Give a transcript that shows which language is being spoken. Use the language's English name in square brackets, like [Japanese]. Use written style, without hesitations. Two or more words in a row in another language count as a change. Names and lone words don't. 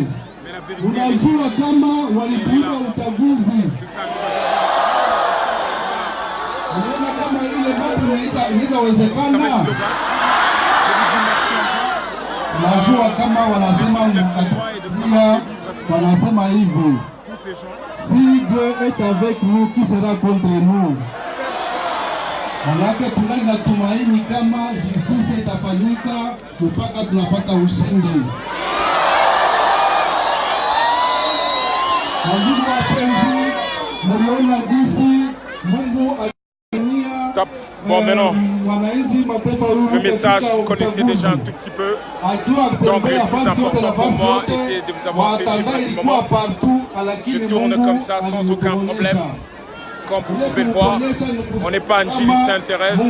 [Swahili] Unajua kama walipiga uchaguzi. Unaona kama ile mambo inawezekana. Najua kama wanasema mkatukia, wanasema hivyo. [French] Si Dieu est avec nous, qui sera contre nous? [Swahili] Manake tungali na tumaini kama justice itafanyika mpaka tunapata ushindi. Ndugu wapenzi, mliona jinsi Mungu [French] Top. Bon, maintenant, le message, vous connaissez déjà un tout petit peu. Donc, le plus important pour moi était de vous avoir fait vivre ce moment. Je tourne comme ça sans aucun problème. Comme vous pouvez le voir, on n'est pas Njili s'intéresse.